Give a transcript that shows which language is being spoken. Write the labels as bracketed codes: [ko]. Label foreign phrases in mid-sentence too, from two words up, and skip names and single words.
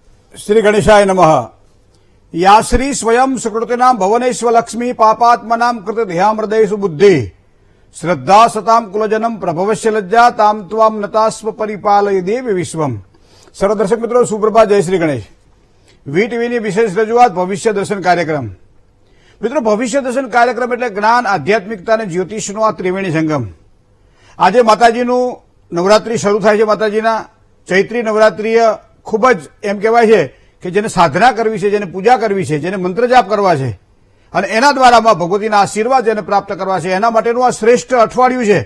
[sa] श्री गणेशाय नमः। या श्री स्वयं सुकृतिनां भवनेश्वलक्ष्मी पापात्मनां कृत ध्यामृदयेषु बुद्धि श्रद्धा सतां कुलजनम प्रभवस्य लज्जा ताम त्वाम नतास्व परिपालय देवी विश्वम। [hi] सर्व दर्शक मित्रों सुप्रभात, जय श्री गणेश। [gu] વીટીવીની વિશેષ રજૂઆત ભવિષ્ય દર્શન કાર્યક્રમ। મિત્રો, ભવિષ્ય દર્શન કાર્યક્રમ એટલે જ્ઞાન, આધ્યાત્મિકતા અને જ્યોતિષનો આ ત્રિવેણી સંગમ। આજે માતાજીનું નવરાત્રી શરૂ થાય છે। માતાજીના ચૈત્રી નવરાત્રીય ખૂબ જ એમ કહેવાય છે કે જેને સાધના કરવી છે, જેને પૂજા કરવી છે, જેને મંત્ર જાપ કરવા છે અને એના દ્વારામાં ભગવતીના આશીર્વાદ જેને પ્રાપ્ત કરવા છે, એના માટેનું આ શ્રેષ્ઠ અઠવાડિયું છે।